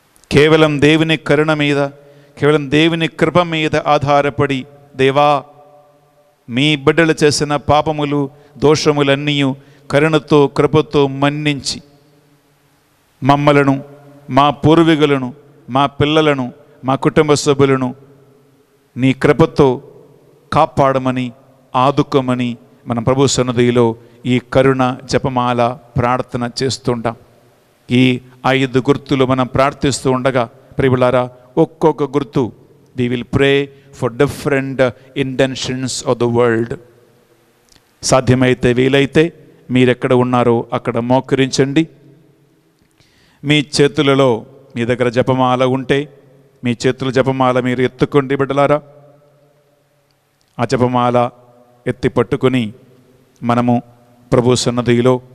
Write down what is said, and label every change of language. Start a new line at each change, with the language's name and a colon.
Telugu: కేవలం దేవుని కరుణ మీద, కేవలం దేవుని కృప మీద ఆధారపడి, దేవా మీ బిడ్డలు చేసిన పాపములు దోషములన్నీ కరుణతో కృపతో మన్నించి మమ్మలను, మా పూర్వీకులను, మా పిల్లలను, మా కుటుంబ సభ్యులను నీ కృపతో కాపాడమని, ఆదుకోమని మన ప్రభు సన్నిధిలో ఈ కరుణ జపమాల ప్రార్థన చేస్తుంటాం. ఈ 5 గుర్తులు మనం ప్రార్థిస్తూ ఉండగా ప్రియులారా, ఒక్కొక్క గుర్తు
English: we will pray for different intentions of the world.
Telugu: సాధ్యమైతే వీలైతే మీరెక్కడ ఉన్నారో అక్కడ మోకరించండి. మీ చేతులలో మీ దగ్గర జపమాల ఉంటే మీ చేతుల జపమాల మీరు ఎత్తుకోండి బిడ్డలారా. ఆ జపమాల ఎత్తి పట్టుకొని మనము ప్రభు సన్నిధిలో